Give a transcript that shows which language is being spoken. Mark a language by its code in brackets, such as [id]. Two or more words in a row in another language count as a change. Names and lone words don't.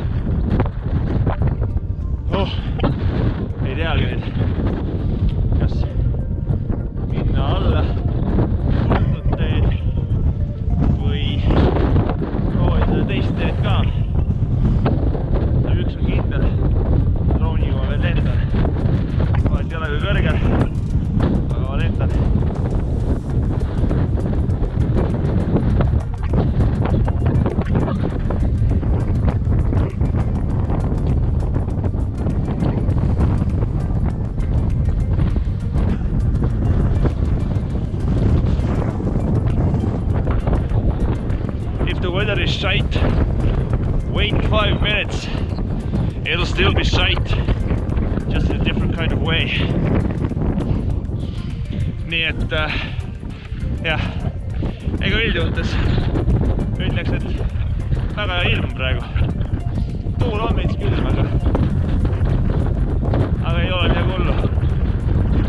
[et] Ei teagi nüüd, kas minna alla tuldud teed või proovida teist teed ka. Üks on kindel, drooniga ma veel lendan. Vahet ei ole kui kõrgel, aga ma lendan. [en] If the weather is shite, wait 5 minutes. It'll still be shite, just in a different kind of way. [et] Nii et jah, ega üldjuhtes ütleks, et väga hea ilm praegu. Tuul on meid külm, aga ei ole midagi hullu.